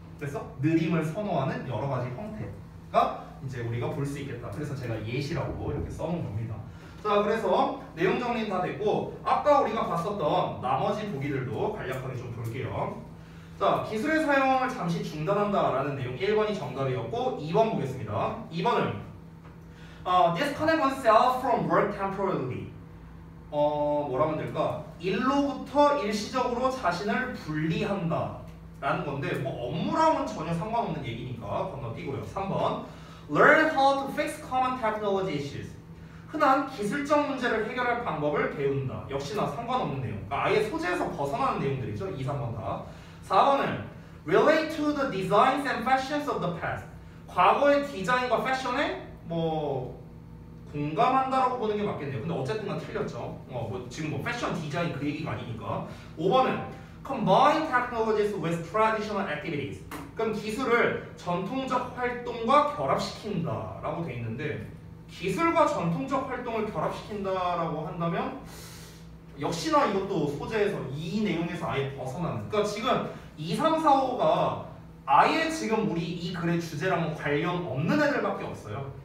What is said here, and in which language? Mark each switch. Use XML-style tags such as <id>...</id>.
<ko>그래서 느림을 선호하는 여러 가지 형태가 이제 우리가 볼 수 있겠다. 그래서 제가 예시라고 이렇게 써놓은 겁니다. 자, 그래서 내용 정리 다 됐고 아까 우리가 봤었던 나머지 보기들도 간략하게 좀 볼게요. 자, 기술의 사용을 잠시 중단한다라는 내용 1번이 정답이었고 2번 보겠습니다.</ko> <en>2번은 disconnect oneself from work temporarily.</en> <ko>뭐라고 하면 될까? 일로부터 일시적으로 자신을 분리한다 라는 건데 뭐 업무랑은 전혀 상관없는 얘기니까 건너뛰고요.</ko> <en>3번 learn how to fix common technology issues.</en> <ko>흔한 기술적 문제를 해결할 방법을 배운다. 역시나 상관없는 내용. 그러니까 아예 소재에서 벗어나는 내용들이죠. 2, 3번 다.</ko> <en>4번은 relate to the designs and fashions of the past.</en> <ko>과거의 디자인과 패션에 뭐 공감한다라고 보는 게 맞겠네요. 근데 어쨌든 간 틀렸죠. 지금 뭐 패션 디자인 그 얘기가 아니니까.</ko> <en>5번은 combine technologies with traditional activities.</en> <ko>그럼 기술을 전통적 활동과 결합시킨다라고 돼 있는데 기술과 전통적 활동을 결합시킨다라고 한다면 역시나 이것도 소재에서 이 내용에서 아예 벗어나는. 그러니까 지금 2, 3, 4, 5가 아예 지금 우리 이 글의 주제랑 관련 없는 애들밖에 없어요.</ko>